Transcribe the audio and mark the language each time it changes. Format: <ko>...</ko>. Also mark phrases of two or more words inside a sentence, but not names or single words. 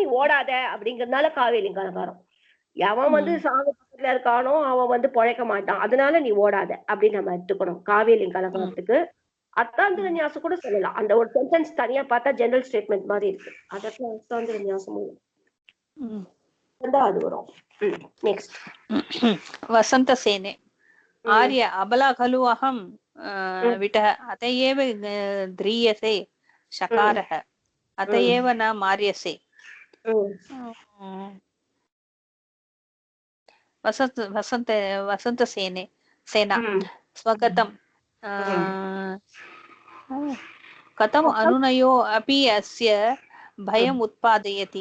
<ta>அதனால நீ ஓடாத அப்படிங்கறதுனால காவியலிங்க அலங்காரம். எவன் வந்து சாக இருக்கானோ அவன் வந்து பொழைக்க மாட்டான், அதனால நீ ஓடாத அப்படின்னு நம்ம எடுத்துக்கணும் காவியலிங்க அலங்காரத்துக்கு. அர்த்தாந்திர நியாசம் கூட சொல்லலாம். அந்த ஒரு சென்டென்ஸ் தனியா பார்த்தா</ta> <en>general statement</en> <ta>மாதிரி இருக்கு, அதற்கு அர்த்தாந்திர நியாசமும் அது வரும். நெக்ஸ்ட்</ta> <sa>वसंत सेने आर्य अबला खलु अहं विटः अत एव ध्रियसे शकारः अत एव न मार्यसे। वसंत सेना स्वगतं कथम् अनुनयो अपि अस्य भयम् उत्पादयति।</sa>